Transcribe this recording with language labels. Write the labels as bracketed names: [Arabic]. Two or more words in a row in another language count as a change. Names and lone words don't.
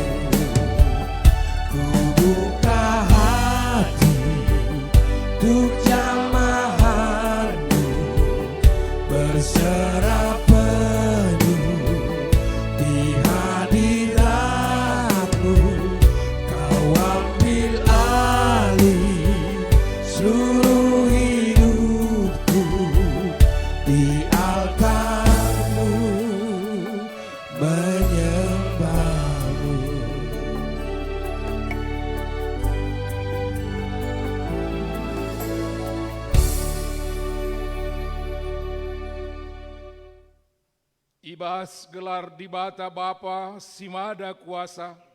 [Indonesian] Ku buka hati untuk jamahanmu, berserah penuh di hadiratmu. Kau ambil alih seluruh hidupku di altarmu, menyembahmu. [Batak Karo] Ibas gelar di bata Bapa Simada Kuasa,